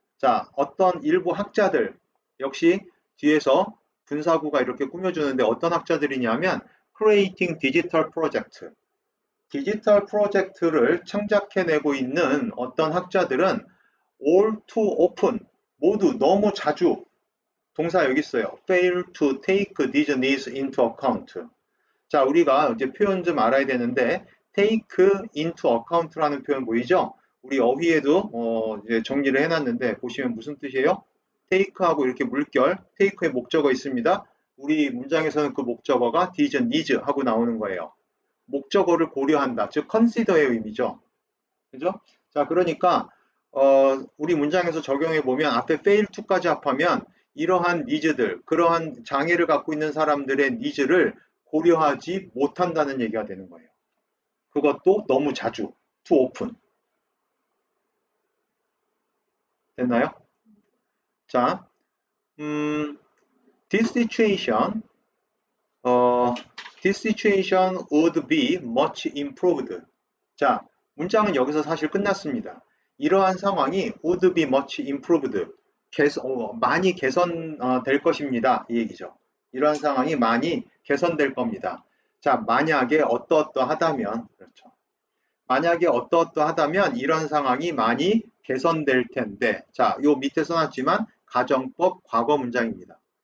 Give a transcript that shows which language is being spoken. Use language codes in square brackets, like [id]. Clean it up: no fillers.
[ko] 자, 어떤 일부 학자들 역시 뒤에서 분사구가 이렇게 꾸며주는데 어떤 학자들이냐면 [en] creating digital project. [ko] 디지털 프로젝트를 창작해내고 있는 어떤 학자들은 [en] all too often, [ko] 모두 너무 자주, 동사 여기 있어요. [en] fail to take these needs into account. [ko] 자, 우리가 이제 표현 좀 알아야 되는데 [en] take into account [ko] 라는 표현 보이죠? 우리 어휘에도 이제 정리를 해놨는데 보시면 무슨 뜻이에요? take하고 이렇게 물결, take의 목적어 있습니다. 우리 문장에서는 그 목적어가 [en] these needs [ko] 하고 나오는 거예요. 목적어를 고려한다. 즉 consider의 의미죠. 그죠? 자, 그러니까 우리 문장에서 적용해 보면 앞에 fail to까지 합하면 이러한 니즈들, 그러한 장애를 갖고 있는 사람들의 니즈를 고려하지 못한다는 얘기가 되는 거예요. 그것도 너무 자주, [en] too often. [ko] 됐나요? [en] 자, this situation, this situation would be much improved. [ko] 자, 문장은 여기서 사실 끝났습니다. 이러한 상황이 [en] would be much improved. [ko] 많이 개선될 것입니다. 이 얘기죠. 이러한 상황이 많이 개선될 겁니다. 자, 만약에 어떠어떠하다면, 그렇죠. 만약에 어떠어떠하다면 이런 상황이 많이 개선될 텐데, 자, 요 밑에 써놨지만 가정법 과거 문장입니다.